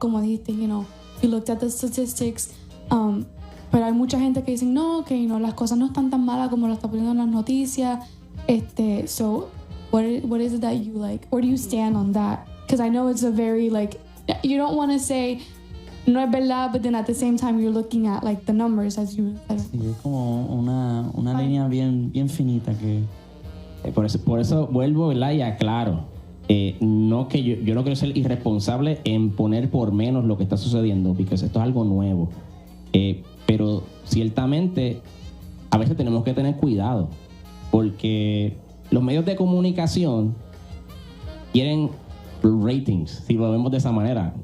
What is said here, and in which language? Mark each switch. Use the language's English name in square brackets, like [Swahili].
[Spanish] Como dijiste, [English] you looked at the statistics, [Spanish] pero hay mucha gente que dice no, que las cosas no están tan malas como lo está poniendo en las noticias. [English] So what is it that you like? Where do you stand on that? Because I know it's a very like, you don't want to say [Spanish] no es verdad, [English] but then at the same time you're looking at like the numbers as you said. [Spanish] Sí, es como una línea bien finita que por eso vuelvo, ¿verdad?, y aclaro. No que yo no quiero ser irresponsable en poner por menos lo que está sucediendo, porque esto es algo nuevo. Pero ciertamente a veces tenemos que tener cuidado, porque los medios de comunicación quieren ratings, si lo vemos de esa manera.